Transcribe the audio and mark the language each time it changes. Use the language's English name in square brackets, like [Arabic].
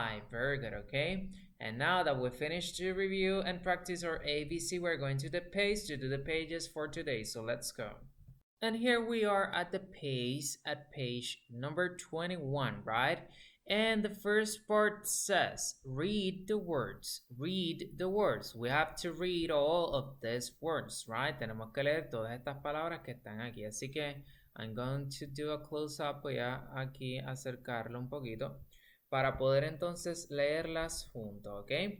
[English] Very good, okay? And now that we finished to review and practice our ABC, we're going to the page to do the pages for today. So let's go. And here we are at page number 21, right? And the first part says, read the words. Read the words. We have to read all of these words, right? [Spanish] Tenemos que leer todas estas palabras que están aquí. Así que [English] I'm going to do a close-up. [Spanish] Voy a aquí acercarlo un poquito para poder entonces leerlas juntos, ¿ok?